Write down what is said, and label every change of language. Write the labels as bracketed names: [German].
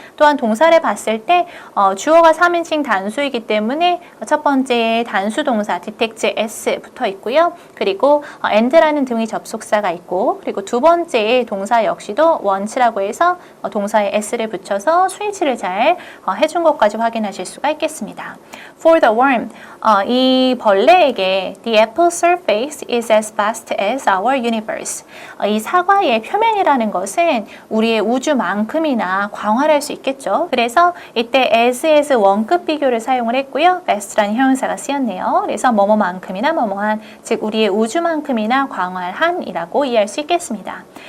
[Korean] 또한 동사를 봤을 때 주어가 3인칭 단수이기 때문에 첫 번째 단수 동사 detect S 붙어 있고요. 그리고 and라는 등의 접속사가 있고 그리고 두 번째 동사 역시도 want라고 해서 동사에 S를 붙여서 스위치를 잘 해준 것까지 확인하실 수가 있겠습니다. [English] For the worm, [Korean] 이 벌레에게 [English] the apple surface is as vast as our universe. [Korean] 이 사과의 표면이라는 것은 우리의 우주만큼이나 광활할 수 있겠죠. 그래서 이때 as 원급 비교를 사용을 했고요. vast라는 형용사가 쓰였네요. 그래서 뭐뭐만큼이나 뭐뭐한, 즉 우리의 우주만큼이나 광활한이라고 이해할 수 있겠습니다.